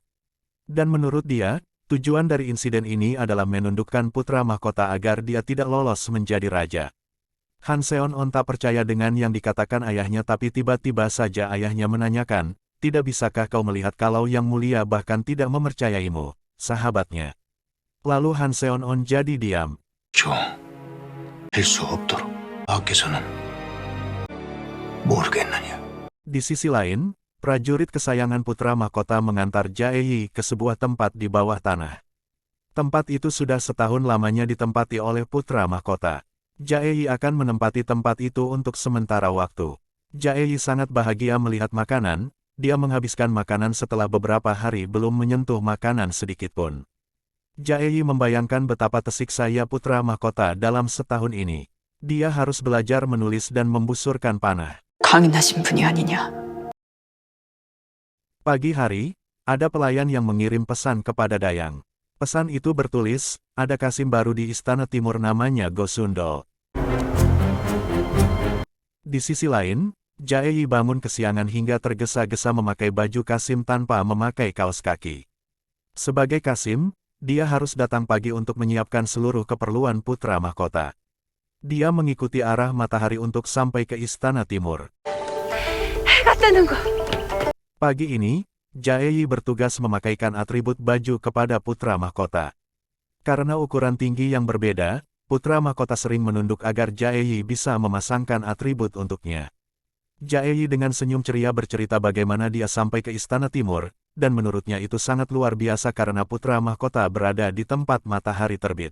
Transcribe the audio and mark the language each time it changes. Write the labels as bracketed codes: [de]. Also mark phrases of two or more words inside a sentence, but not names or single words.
[id] Dan menurut dia, tujuan dari insiden ini adalah menundukkan putra mahkota agar dia tidak lolos menjadi raja. Han Seon-on tak percaya dengan yang dikatakan ayahnya, tapi tiba-tiba saja ayahnya menanyakan, tidak bisakah kau melihat kalau Yang Mulia bahkan tidak mempercayaimu, sahabatnya. Lalu Han Seon-on jadi diam. [ko] 좀 할 수 없도록 밖에서는 모르겠느냐. [id] Di sisi lain, prajurit kesayangan putra mahkota mengantar Jaeyi ke sebuah tempat di bawah tanah. Tempat itu sudah setahun lamanya ditempati oleh putra mahkota. Jaeyi akan menempati tempat itu untuk sementara waktu. Jaeyi sangat bahagia melihat makanan, dia menghabiskan makanan setelah beberapa hari belum menyentuh makanan sedikitpun. Jaeyi membayangkan betapa tersiksa ya putra mahkota dalam setahun ini. Dia harus belajar menulis dan membusurkan panah. [ko] 강인하신 분이 아니냐. [id] Pagi hari, ada pelayan yang mengirim pesan kepada Dayang. Pesan itu bertulis, ada Kasim baru di Istana Timur namanya Gosundol. Di sisi lain, Jaeyi bangun kesiangan hingga tergesa-gesa memakai baju Kasim tanpa memakai kaos kaki. Sebagai Kasim, dia harus datang pagi untuk menyiapkan seluruh keperluan putra mahkota. Dia mengikuti arah matahari untuk sampai ke Istana Timur. [ko] 해가 뜨는 거. [id] Pagi ini, Jaeyi bertugas memakaikan atribut baju kepada putra mahkota. Karena ukuran tinggi yang berbeda, putra mahkota sering menunduk agar Jaeyi bisa memasangkan atribut untuknya. Jaeyi dengan senyum ceria bercerita bagaimana dia sampai ke Istana Timur, dan menurutnya itu sangat luar biasa karena putra mahkota berada di tempat matahari terbit.